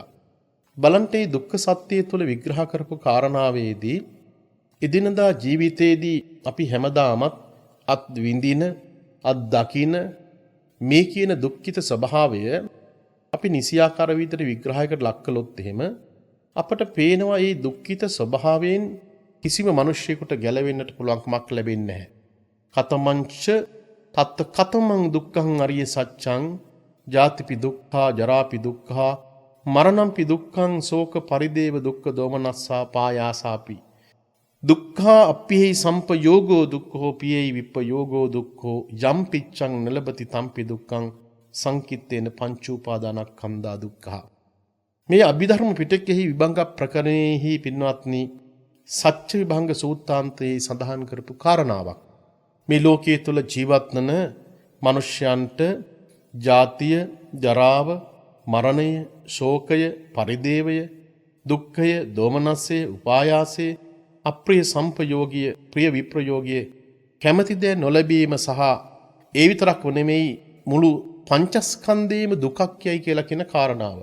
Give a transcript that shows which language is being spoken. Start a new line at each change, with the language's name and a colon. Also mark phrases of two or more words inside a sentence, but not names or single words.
Sinhala: බලන්ටේ දුක්ඛ සත්‍යය තුල විග්‍රහ කරපු කාරණාවේදී එදිනදා ජීවිතයේදී අපි හැමදාමත් අත් විඳින අත් දකින මේ කියන දුක්ඛිත ස්වභාවය අපි නිසියාකාර විදිහට විග්‍රහයකට ලක් කළොත් එහෙම අපට පේනවා මේ දුක්ඛිත ස්වභාවයෙන් කිසිම මිනිසෙකුට ගැලවෙන්නට පුළුවන්කමක් ලැබෙන්නේ නැහැ.
Pali: කතමංච තත් කතමං දුක්ඛං අරිය සත්‍යං ජාතිපි දුක්ඛා ජරාපි දුක්ඛා මරණම්පි දුක්ඛං ශෝක පරිදේව දුක්ඛ දෝමනස්සා පායාසාපි දුක්ඛා අප්පිහි සම්පයෝගෝ දුක්ඛෝ පියයි විප්පයෝගෝ දුක්ඛෝ යම් පිච්ඡං නලබති තම්පි දුක්ඛං සංකිට්ඨේන පංච උපාදානස්කන්ධා දුක්ඛා.
Sinhala: මේ අභිධර්ම පිටකෙහි විභංග ප්‍රකරණෙහි පින්වත්නි සත්‍ය විභංග සූත්‍රාන්තයේ සඳහන් කරපු කාරණාවක්. මේ ලෝකයේ තුල ජීවත් වන මිනිසයන්ට ජාතිය, ජරාව, මරණය, ශෝකය, පරිදේවය, දුක්ඛය, දෝමනස්සය, උපායාසය, අප්‍රිය සම්පයෝගිය, ප්‍රිය විප්‍රයෝගිය, කැමැති දේ නොලැබීම සහ ඒ විතරක් නෙමෙයි මුළු පංචස්කන්ධයේම දුකක් යයි කියලා කියන කාරණාව.